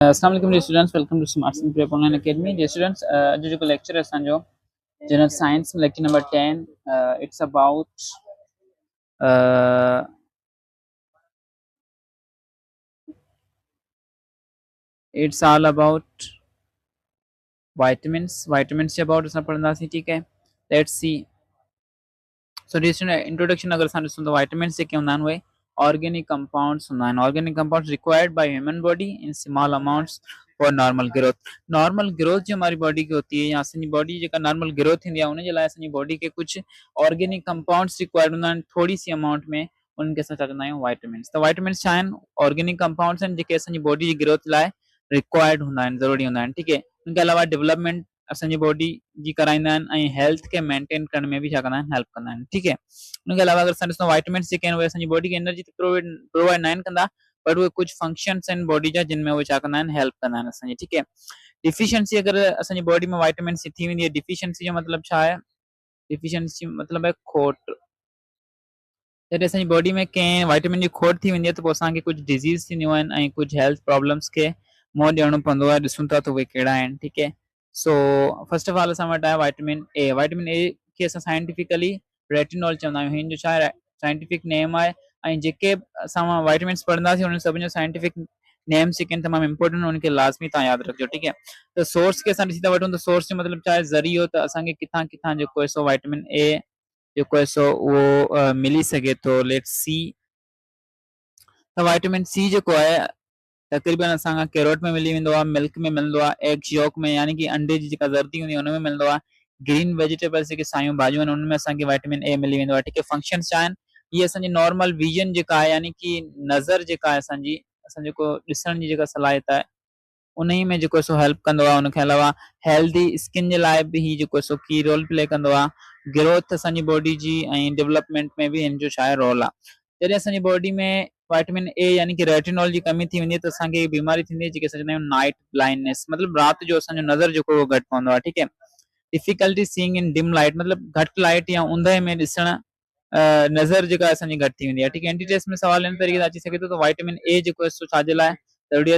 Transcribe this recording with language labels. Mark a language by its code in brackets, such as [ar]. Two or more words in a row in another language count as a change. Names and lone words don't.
[ar] السلام علیکم [en] dear students, welcome to Smart Singh Prep Online Academy. dear students, [sd] जो जो लेक्चर है असांजो [en] general science [sd] में [en] lecture number 10, it's about it's all about vitamins के अबाउट [sd] असां पढ़ंदासीं। [ur] ٹھیک ہے, [en] let's see. so dear student, [sd] इंट्रोडक्शन अगर असां ॾिसूं त विटामिन्स जेके हूंदा आहिनि उहे [en] organic compounds [sd] हूंदा आहिनि। [en] organic compounds required by human body in small amounts for normal growth. normal growth [ur] جو ہماری باڈی کی ہوتی ہے [sd] या असांजी बॉडी जेका [en] normal growth [sd] थींदी आहे उन जे लाइ असांजी बॉडी के कुछ [en] organic compounds required [sd] हूंदा आहिनि [ur] تھوڑی سی [sd] अमाउंट में, उनखे असां चवंदा आहियूं विटामिन्स। त विटामिन्स छा आहिनि? [en] organic compounds [sd] आहिनि जेके असांजी बॉडी जी ग्रोथ लाइ रिक्वायर्ड हूंदा आहिनि, ज़रूरी हूंदा आहिनि। [ur] ٹھیک ہے، ان کے علاوہ [sd] डेवलपमेंट असांजी बॉडी जी कराईंदा आहिनि ऐं हेल्थ के मेंटेन करण में भी छा कंदा आहिनि? हेल्प कंदा आहिनि। [ur] ٹھیک ہے، ان کے علاوہ [sd] अगर असां ॾिसूं विटामिन्स जेके आहिनि उहे असांजी बॉडी खे एनर्जी प्रोवाइड न आहिनि कंदा, बट उहे कुछ फंक्शंस आहिनि बॉडी जा जिन में उहे छा कंदा आहिनि? हेल्प कंदा आहिनि असांजी। [ur] ٹھیک ہے, [sd] डिफिशियंसी अगर असांजी बॉडी में विटामिन्स थी वेंदी आहे, डिफिशियंसी जो मतलब छा आहे? [ur] ڈیفیشینسی مطلب ہے کھوٹ. [sd] जॾहिं असांजी बॉडी में कंहिं विटामिन जी खोट थी वेंदी आहे त पोइ असांखे कुछ डिज़ीज़ थींदियूं आहिनि ऐं कुछ [en] health problems [sd] खे मुंहुं ॾियणो पवंदो आहे। ॾिसूं था त उहे कहिड़ा आहिनि। [ur] ٹھیک ہے, [en] so first of all [sd] असां वटि आहे विटामिन ए। विटामिन ए खे असां साइंटिफिकली रेटिनॉल चवंदा आहियूं। हिन जो छा आहे? साइंटिफिक नेम आहे। ऐं जेके असां विटामिन्स पढ़ंदासीं उन्हनि सभिनि जो [en] scientific names [sd] जेके आहिनि तमामु इंपॉर्टेंट, उनखे लाज़मी तव्हां यादि रखिजो। [ur] ٹھیک ہے, [sd] त सोर्स खे असां ॾिसी था वठूं त सोर्स जो मतिलबु छा आहे? ज़रियो। त असांखे किथां किथां जेको आहे सो विटामिन ए जेको आहे सो उहो मिली सघे थो। [en] let's see. [sd] त विटामिन सी जेको आहे तक़रीबन असांखां कैरोट में मिली वेंदो आहे, मिल्क में मिलंदो आहे, [en] egg yolk [sd] में यानी कि अंडे जी जेका ज़र्दी हूंदी आहे उन में मिलंदो आहे। [en] green vegetables [sd] जेके सायूं भाॼियूं आहिनि उनमें असांखे विटामिन ए मिली वेंदो आहे। [ur] ٹھیک ہے, [sd] फंक्शंस छा आहिनि? ये असांजी [en] normal vision [sd] जेका आहे यानी कि नज़र जेका आहे असांजी, असां जेको ॾिसण जी जेका सलाहियत आहे उन ई में जेको आहे सो हेल्प कंदो आहे। उनखे अलावा [en] healthy skin [sd] जे लाइ बि ही जेको आहे सो [en] key role play [sd] कंदो आहे। ग्रोथ असांजी बॉडी जी ऐं डेवलपमेंट में बि हिन जो छा आहे? रोल आहे। जॾहिं असांजी बॉडी में विटामिन ए यानी कि रेटिनॉल जी कमी थी वेंदी आहे त असांखे बीमारी थींदी आहे जेके असां चवंदा आहियूं [en] night blindness, [sd] मतलब राति जो असांजो नज़र जेको उहो घटि पवंदो आहे। [ur] ٹھیک ہے, [en] difficulty seeing in dim light, [sd] मतलब घटि लाइट या ऊंदहि में ॾिसण, नज़र जेका असांजी घटि थी वेंदी आहे। [ur] ٹھیک ہے, [en] entry test [sd] में सवाल इन तरीक़े सां अची सघे थो त विटामिन ए जेको आहे सो छा जे लाइ ज़रूरी आहे?